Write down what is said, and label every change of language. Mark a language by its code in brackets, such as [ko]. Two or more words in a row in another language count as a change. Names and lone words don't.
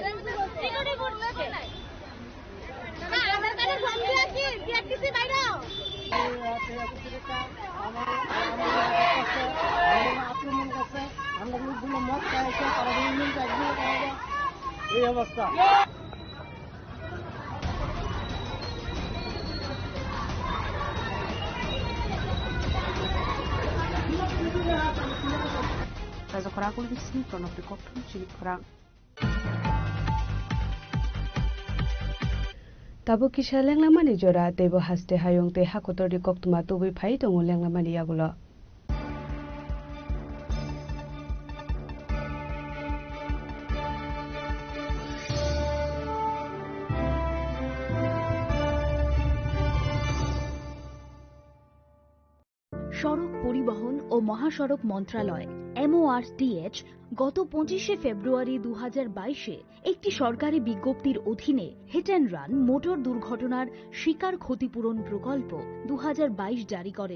[bn] আমরা [en] security force [bn] এই অবস্থা [trp] Razakora kulisi prono prikoptum chili korang. Tabo kisha lenglamani jora tebo haste hayong te hakotor di koktuma tubi phai tongo lenglamani yagulo. [bn] সড়ক পরিবহন ও মহাসড়ক মন্ত্রণালয় MORTH গত 25শে ফেব্রুয়ারি 2022-এ একটি সরকারি বিজ্ঞপ্তির অধীনে [en] hit and run [bn] মোটর দুর্ঘটনার শিকার ক্ষতিপূরণ প্রকল্প 2022 জারি করেন।